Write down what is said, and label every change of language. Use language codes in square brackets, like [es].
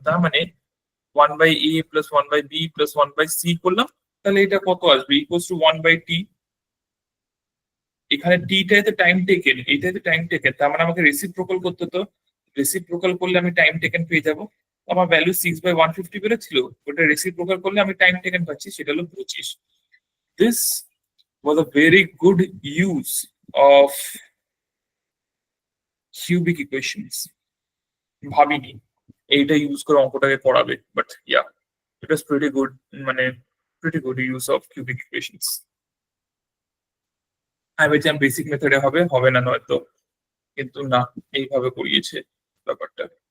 [bn] তার মানে 1/a + 1/b + 1/c করলাম, তাহলে এটা কত আসবে? = 1/t। এখানে টিটাতে টাইম টেকেন, এইটাতে টাইম টেকেন, তার মানে আমাকে রেসিপ্রোকাল করতে হতো। রেসিপ্রোকাল করলে আমি টাইম টেকেন পেয়ে যাবো। আমার ভ্যালু 6/150 বেরোচ্ছিল, ওটা রেসিপ্রোকাল করলে আমি টাইম টেকেন পাচ্ছি, সেটা হলো 25। [en] This was a very good use of cubic equations. [bn] ভাবিনি এইটা ইউজ করে অঙ্কটাকে করাবে, [en] But yeah, it was pretty good, মানে pretty good use of cubic equations. [bn] আমি ভেবেছিলাম বেসিক মেথডে হবে, হবে না নয়তো, কিন্তু না, এইভাবে করিয়েছে ব্যাপারটা।